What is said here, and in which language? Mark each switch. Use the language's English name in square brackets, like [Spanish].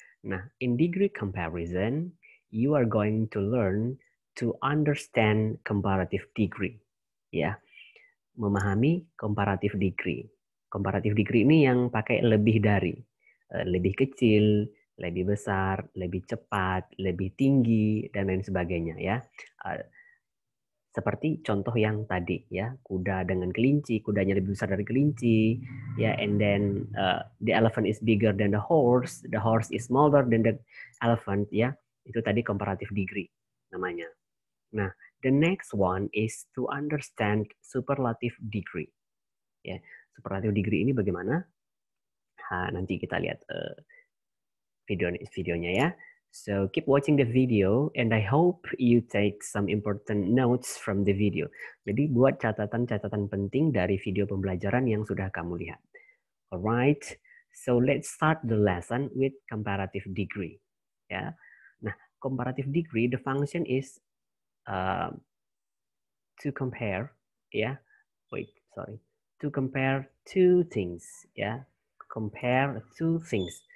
[English] Nah, in degree comparison, you are going to learn to understand comparative degree. [Indonesian] Ya, memahami comparative degree. Comparative degree ini yang pakai lebih dari, lebih kecil, lebih besar, lebih cepat, lebih tinggi, dan lain sebagainya ya. Seperti contoh yang tadi ya, kuda dengan kelinci, kudanya lebih besar dari kelinci, ya, [English] and then the elephant is bigger than the horse is smaller than the elephant, [Indonesian] ya. Itu tadi comparative degree namanya. [English] Nah, the next one is to understand superlative degree. [Indonesian] Ya, superlative degree ini bagaimana? Nanti kita lihat videonya ya. [English] So keep watching the video and I hope you take some important notes from the video. [Indonesian] Jadi buat catatan-catatan penting dari video pembelajaran yang sudah kamu lihat. [English] Alright, so let's start the lesson with comparative degree. Ya, nah comparative degree the function is to compare, ya, to compare two things, ya, compare two things.